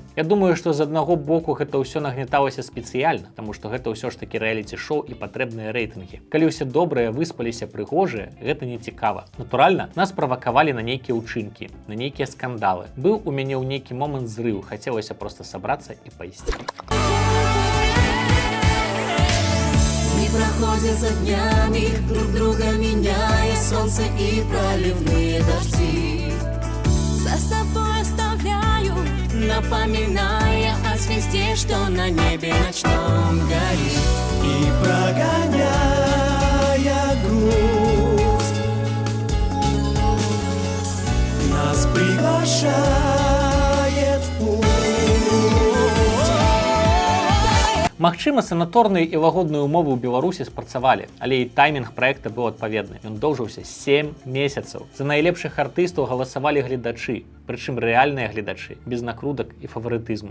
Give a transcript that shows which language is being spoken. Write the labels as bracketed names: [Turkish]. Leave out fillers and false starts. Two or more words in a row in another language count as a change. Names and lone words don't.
[Belarusian] Я думаю, што з аднаго боку гэта ўсё нагняталася спецыяльна, таму што гэта ўсё ж такі рэаліці-шоу і патрэбныя рэйтынгі. Калі ўсе добрыя, выспаліся, прыгожыя, гэта не цікава. Натуральна, нас правакавалі на нейкія ўчынкі, на нейкія скандалы. Быў у мяне ў нейкі момант зрыў, хацелася просто сабрацца і пайсці. [Russian] Проходят за днями, друг друга меняя солнце и проливные дожди. За собой оставляю, напоминая о звезде, что на небе ночном горит. И прогоняя грусть, нас приглашает в путь. [Belarusian] Магчыма, санаторныя і лагодныя умовы ў Беларусі спрацавалі, але і таймінг праекта быў адпаведны. Ён доўжыўся 7 месяцаў. За найлепшых артыстаў галасавалі гледачы, прычым рэальныя гледачы, без накрутак і фаварытызму.